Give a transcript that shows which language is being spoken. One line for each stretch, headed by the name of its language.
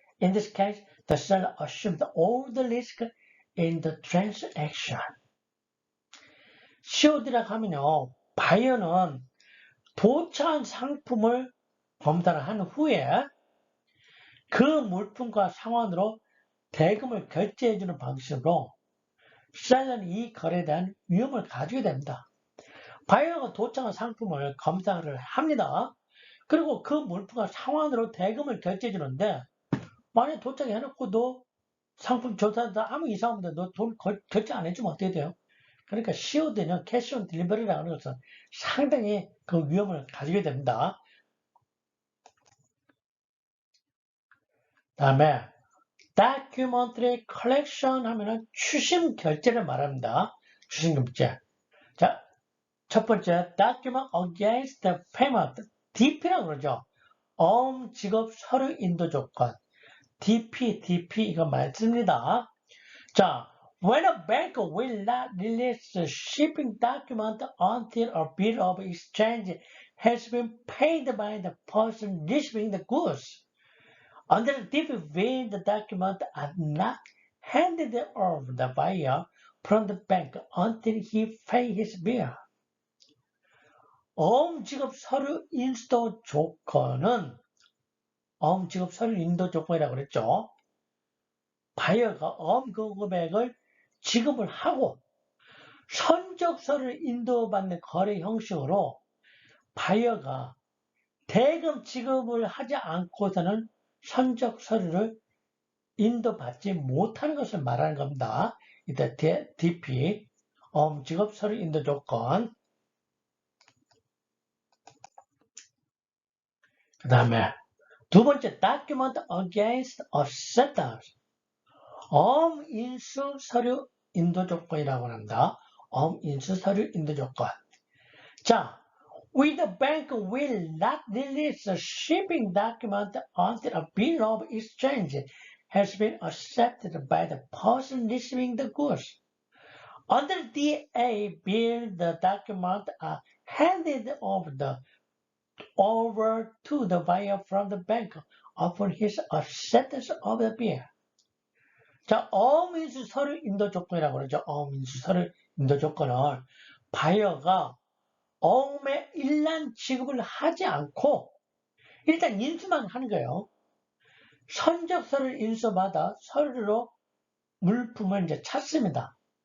English: In this case, the seller assumes all the risk in the transaction.
Korean: COD라고 하면요, 바이어는 도착한 상품을 검사를 한 후에 그 물품과 상환으로 대금을 결제해주는 방식으로 셀러는 이 거래에 대한 위험을 가지게 됩니다. 바이어가 도착한 상품을 검사를 합니다. 그리고 그 물품과 상환으로 대금을 결제해 주는데 만약에 도착해 놓고 너 상품 조사하다 아무 이상 없는데 너 돈 결제 안 해주면 어떻게 돼요? 그러니까 COD는 캐시 온 딜리버리라고 하는 것은 상당히 그 위험을 가지게 됩니다. 다음에 Documentary Collection 하면은 추심 결제를 말합니다. 추심 결제. 자, 첫 번째, Document Against the Payment, DP라고 그러죠. 직업 서류 인도 조건, DP 이거 맞습니다.
English: 자, when a bank will not release the shipping document until a bill of exchange has been paid by the person receiving the goods. Under the DP, when the documents are not handed over the buyer from the bank until he pays his bill.
Korean: 어음지급 서류 인도 조건은 어음지급 서류 인도 조건이라고 그랬죠. 바이어가 어음 금액을 지급을 하고 선적서를 인도받는 거래 형식으로 바이어가 대금 지급을 하지 않고서는 선적 서류를 인도받지 못하는 것을 말하는 겁니다. 이때 DP, 지급 서류 인도 조건. 그 다음에 두 번째, Document Against Acceptance. 인수 서류 인도 조건이라고 합니다. 인수 서류 인도 조건.
English: 자, we the bank will not release the shipping document until a bill of exchange has been accepted by the person receiving the goods. Under DA bill, the documents are handed over to the buyer from the bank upon his acceptance of the bill.
Korean: 자, 어민수 서류 인도 조건이라고 그러죠. 어민수 서류 인도 조건을 바이어가 어음의 일란 지급을 하지 않고 일단 인수만 하는 거예요. 선적서를 인수받아 서류로 물품을 이제 찾습니다.